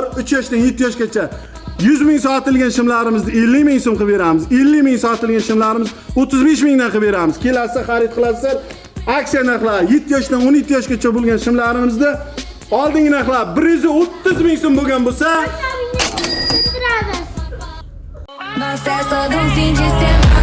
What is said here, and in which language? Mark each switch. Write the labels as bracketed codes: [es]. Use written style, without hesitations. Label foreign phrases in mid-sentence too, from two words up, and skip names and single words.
[uz] 3 yoshdan 7 yoshgacha 100 ming sotilgan shimlarimizni 50 ming so'm qilib beramiz. 50 ming sotilgan shimlarimiz 35 mingdan qilib beramiz. Kelasizlar, xarid qilasizlar. Aksiya narxlari 7 yoshdan 17 yoshgacha bo'lgan shimlarimizda oldingi narxlar 130 ming so'm bo'lgan bo'lsa, [pt] Nossa, é só de um fim de semana.